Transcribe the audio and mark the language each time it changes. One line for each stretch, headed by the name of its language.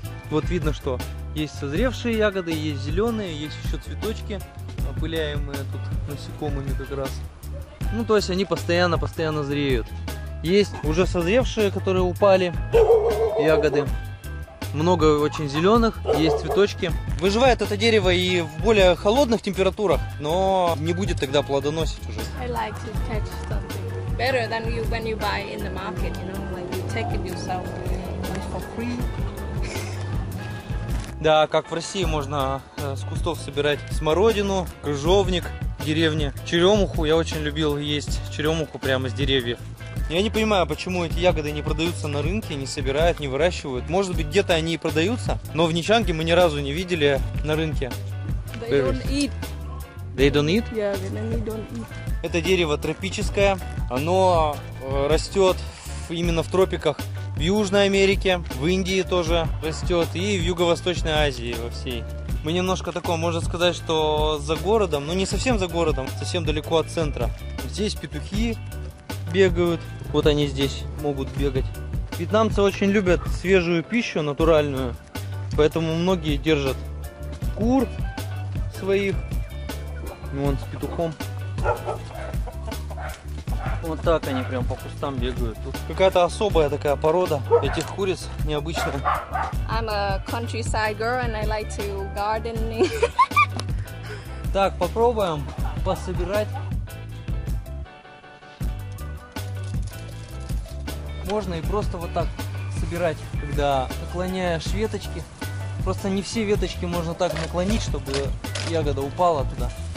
Russian: Вот видно, что есть созревшие ягоды, есть зеленые, есть еще цветочки, опыляемые тут насекомыми как раз. Ну, то есть они постоянно зреют. Есть уже созревшие, которые упали, ягоды. Много очень зеленых, есть цветочки. Выживает это дерево и в более холодных температурах, но не будет тогда плодоносить уже.
English: I like to catch something better than when you buy in the market, you know, like you take it yourself. It's for free.
Russian: Да, как в России можно с кустов собирать смородину, крыжовник в деревне, черемуху. Я очень любил есть черемуху прямо с деревьев. Я не понимаю, почему эти ягоды не продаются на рынке, не собирают, не выращивают. Может быть, где-то они и продаются, но в Ничанге мы ни разу не видели на рынке.
English: They don't eat. They don't eat? Yeah, they don't eat.
Russian: Это дерево тропическое, оно растет именно в тропиках. В Южной Америке, в Индии тоже растет, и в Юго-Восточной Азии во всей. Мы немножко такое, можно сказать, что за городом, но не совсем за городом, совсем далеко от центра. Здесь петухи бегают, вот они здесь могут бегать. Вьетнамцы очень любят свежую пищу, натуральную, поэтому многие держат кур своих. Вон с петухом. Вот так они прям по кустам бегают. Тут какая-то особая такая порода этих куриц, необычная.
English: I'm a countryside girl and I like to gardening.
Russian: Так, попробуем пособирать. Можно и просто вот так собирать, когда наклоняешь веточки Просто не все веточки можно так наклонить, чтобы ягода упала туда.